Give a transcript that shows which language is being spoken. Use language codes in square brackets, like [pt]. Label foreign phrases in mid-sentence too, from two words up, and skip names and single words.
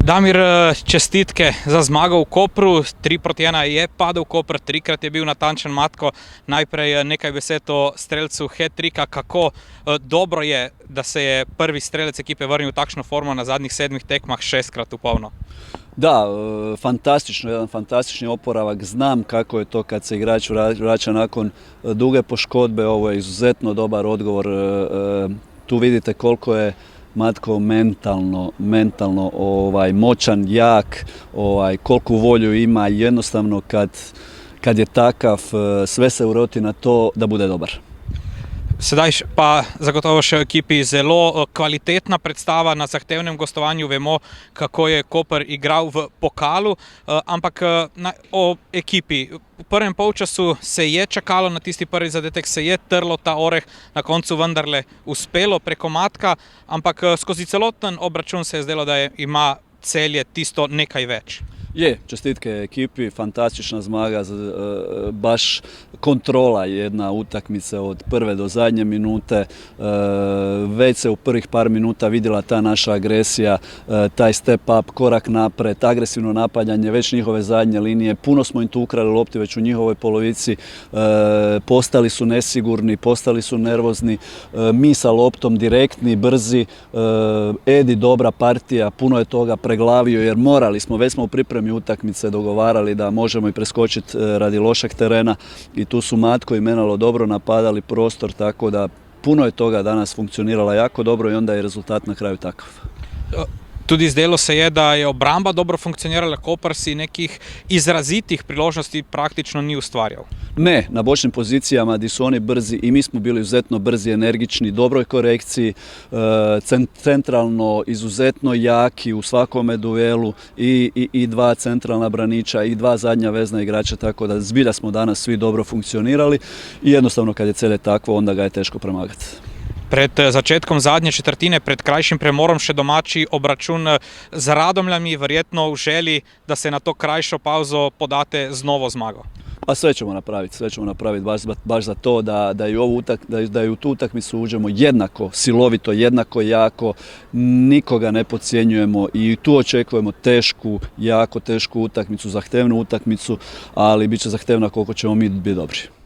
[sl] Damir, čestitke za zmago v Kopru, 3-1 je padel Koper, trikrat je bil natančen Matko. Najprej nekaj besed o strelcu hat-trika, kako dobro je, da se je prvi strelec ekipe vrnil v takšno formo na zadnjih 7 tekmah 6-krat u polno. [hr] Da, fantastično, jedan fantastični oporavak. Znam kako je to kad se igrač vraća nakon duge poškodbe. Ovo je izuzetno dobar odgovor. Tu vidite koliko je Matko mentalno moćan, jak, koliku volju ima. Jednostavno kad je takav, sve se uroti na to da bude dobar. [sl] Sedaj pa zagotovo še v ekipi zelo kvalitetna predstava na zahtevnem gostovanju. Vemo, kako je Koper igral v pokalu, ampak o ekipi. V prvem polčasu se je čakalo na tisti prvi zadetek, se je trlo ta oreh, na koncu vendarle uspelo preko Matka, ampak skozi celoten obračun se je zdelo, da ima Celje tisto nekaj več. [hr] Je, čestitke ekipi, fantastična zmaga, baš kontrola jedna utakmice od prve do zadnje minute. Već se u prvih par minuta vidjela ta naša agresija, taj [en] step up, [hr] korak napred, agresivno napadanje, već njihove zadnje linije. Puno smo im tu ukrali lopti već u njihovoj polovici, postali su nesigurni, postali su nervozni, mi sa loptom direktni, brzi. Edi dobra partija, puno je toga preglavio jer morali smo, već smo u pripremi utakmice dogovarali da možemo i preskočiti radi lošeg terena i tu su Matko i Menalo dobro napadali prostor, tako da puno je toga danas funkcionirala jako dobro i onda je rezultat na kraju takav. [sl] Tudi zdelo se je, da je obramba dobro funkcionirala, Koper si nekih izrazitih priložnosti praktično ni ustvarjal. [hr] Ne, na bočnim pozicijama gdje su oni brzi i mi smo bili izuzetno brzi, energični, dobroj korekciji, centralno izuzetno jaki u svakome duelu i dva centralna braniča i dva zadnja vezna igrača, tako da zbilja smo danas svi dobro funkcionirali i jednostavno kad je Celje takvo onda ga je teško premagati. [sl] Pred začetkom zadnje četrtine, pred krajšim premorom še domači obračun z Radomljami, verjetno v želji, da se na to krajšo pauzo podate z novo zmago. [hr] Pa sve ćemo napraviti baš za to da i u tu utakmicu uđemo jednako silovito, jednako jako, nikoga ne podcjenjujemo i tu očekujemo tešku, jako tešku utakmicu, zahtevnu utakmicu, ali bit će zahtevna koliko ćemo mi biti dobri.